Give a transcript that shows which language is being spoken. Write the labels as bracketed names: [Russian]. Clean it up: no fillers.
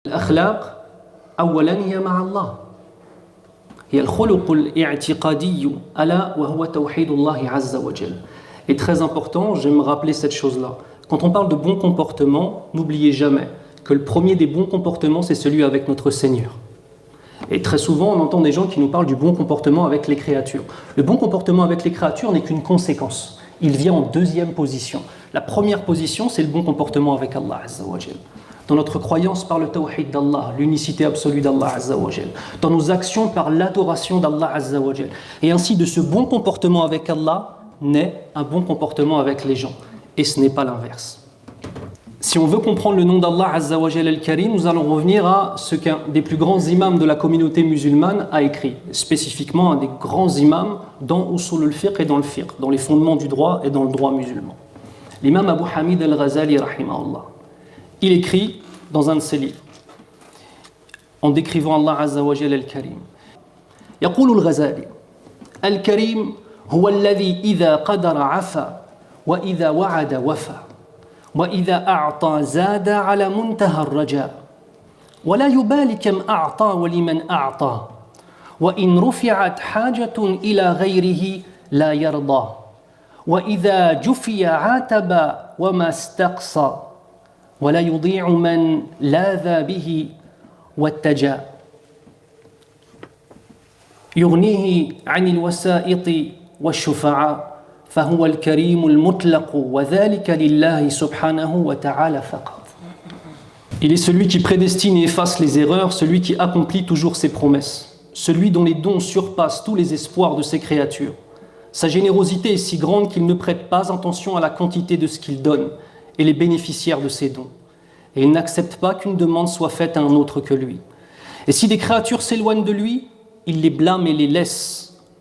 [Arabic] الأخلاق أولا هي مع الله هي الخلق الاعتقادي ألا وهو توحيد الله عز وجل. [French] Et très important, j'aime rappeler cette chose-là. Quand on parle de bon comportement, n'oubliez jamais que le premier des bons comportements, c'est celui avec notre Seigneur. Et très souvent, on entend des gens qui nous parlent du bon comportement avec les créatures. Le bon comportement avec les créatures n'est qu'une conséquence. Il vient en deuxième position. La première position, c'est le bon comportement avec Allah Azza wa Jal. Dans notre croyance par le tawhid d'Allah, l'unicité absolue d'Allah Azza wa Jal. Dans nos actions par l'adoration d'Allah Azza wa Jal. Et ainsi, de ce bon comportement avec Allah, naît un bon comportement avec les gens. Et ce n'est pas l'inverse. Si on veut comprendre le nom d'Allah Azza wa Jal al-Karim, nous allons revenir à ce qu'un des plus grands imams de la communauté musulmane a écrit, spécifiquement un des grands imams dans Usul al-Fiqh et dans le Fiqh, dans les fondements du droit et dans le droit musulman. L'imam Abu Hamid al-Ghazali, rahimahullah, il écrit dans un de ses livres, en décrivant Allah Azza wa Jal al-Karim, [Arabic] يقول الغزالي الكريم هو الذي إذا قدر عفا وإذا وعد وفى وإذا أعطى زاد على منتهى الرجاء ولا يبالي كم أعطى ولمن أعطى وإن رفعت حاجة إلى غيره لا يرضى وإذا جفي عاتب وما استقصى ولا يضيع من لاذ به واتجى يغنيه عن الوسائط والشفعاء فهو الكريم المطلق وذلك لله سبحانه وتعالى فقط. [French] Il est celui qui prédestine et efface les erreurs, celui qui accomplit toujours ses promesses, celui dont les dons surpassent tous les espoirs de ses créatures. Sa générosité est si grande qu'il ne prête pas attention à la quantité de ce qu'il donne et les bénéficiaires de ses dons. Et il n'accepte pas qu'une demande soit faite à un autre que lui. Et si des créatures s'éloignent de lui, il les blâme et les laisse.